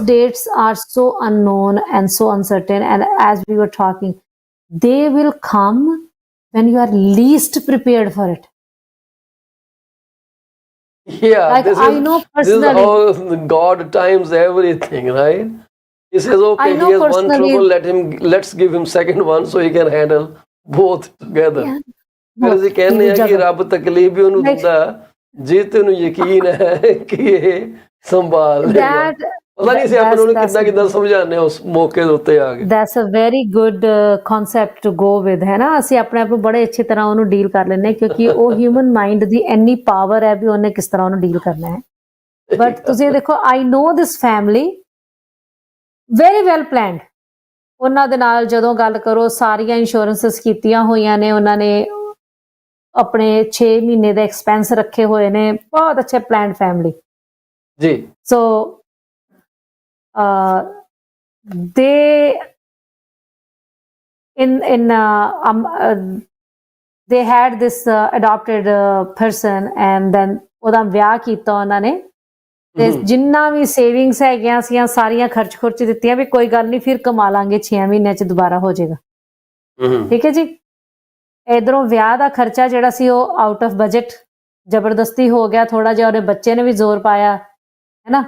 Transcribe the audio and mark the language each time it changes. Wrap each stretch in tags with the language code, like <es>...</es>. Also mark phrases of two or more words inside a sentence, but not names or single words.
<en>dates are so unknown and so uncertain. And as we were talking, they will come when you are least prepared for it. Yeah, Like I know this is personally, how God times everything, right? He says, I okay, he know has one personally, trouble, let's give him second one so he can handle both together. yeah,</en> <pa>ਫਿਰ</pa> <en>both.</en> <pa>ਅਸੀਂ</pa> <en>He</en> <pa>ਕਹਿੰਦੇ</pa> <en>will</en> <pa>ਆ ਕਿ</pa> <en>juggle.</en> <pa>ਰੱਬ ਤਕਲੀਫ ਵੀ ਉਹਨੂੰ</pa> <en>Like</en> <pa>ਦਿੰਦਾ ਜੇ ਤੈਨੂੰ ਯਕੀਨ ਹੈ ਕਿ ਇਹ ਸੰਭਾਲ ਲੇਗਾ</pa> <en>that,</en> <pa>ਪਤਾ ਨਹੀਂ ਸੀ ਆਪਾਂ ਉਹਨੂੰ</pa> <en>that's</en> <pa>ਕਿੱਦਾਂ ਸਮਝਾਉਂਦੇ ਹਾਂ ਉਸ ਮੌਕੇ ਦੇ ਉੱਤੇ ਆ ਕੇ</pa> <en>that's a very good concept to go with,</en> <pa>ਹੈ ਨਾ? ਅਸੀਂ ਆਪਣੇ ਆਪ ਨੂੰ ਬੜੇ ਅੱਛੀ ਤਰ੍ਹਾਂ ਉਹਨੂੰ ਡੀਲ ਕਰ ਲੈਂਦੇ ਹਾਂ ਕਿਉਂਕਿ ਉਹ</pa> <en>human mind</en> <pa>ਦੀ ਇੰਨੀ ਪਾਵਰ ਹੈ ਵੀ ਉਹਨੇ ਕਿਸ ਤਰ੍ਹਾਂ ਉਹਨੂੰ ਡੀਲ ਕਰਨਾ ਹੈ।</pa> <en>ਬਟ</en> <pa>ਤੁਸੀਂ ਦੇਖੋ,</pa> <en>I know this family very well planned.</en> <pa>ਉਹਨਾਂ ਦੇ ਨਾਲ ਜਦੋਂ ਗੱਲ ਕਰੋ, ਸਾਰੀਆਂ ਇੰਸ਼ੋਰੈਂਸਸ ਕੀਤੀਆਂ ਹੋਈਆਂ ਨੇ ਉਹਨਾਂ ਨੇ, ਆਪਣੇ 6 ਮਹੀਨੇ ਦੇ ਐਕਸਪੈਂਸ ਰੱਖੇ ਹੋਏ ਨੇ, ਬਹੁਤ ਅੱਛੇ</pa> <en>planned family</en> <pa>ਜੀ। ਸੋ</pa> <en>they they had this adopted person and then</en> <pa>ਉਹਦਾ ਵਿਆਹ ਕੀਤਾ ਉਹਨਾਂ ਨੇ ਤੇ ਜਿੰਨਾ ਵੀ ਸੇਵਿੰਗਸ ਹੈਗੀਆਂ ਸੀਆਂ ਸਾਰੀਆਂ ਖਰਚ ਦਿੱਤੀਆਂ ਵੀ ਕੋਈ ਗੱਲ ਨਹੀਂ ਫਿਰ ਕਮਾ ਲਾਂਗੇ 6 ਮਹੀਨਿਆਂ ਚ ਦੁਬਾਰਾ ਹੋ ਜਾਏਗਾ। ਠੀਕ ਹੈ ਜੀ। ਇਧਰੋਂ ਵਿਆਹ ਦਾ ਖਰਚਾ ਜਿਹੜਾ ਸੀ ਉਹ</pa> <en>out of budget</en> <pa>ਜ਼ਬਰਦਸਤੀ ਹੋ ਗਿਆ ਥੋੜਾ ਜਿਹਾ, ਉਹਦੇ ਬੱਚੇ ਨੇ ਵੀ ਜ਼ੋਰ ਪਾਇਆ, ਹੈ ਨਾ।</pa>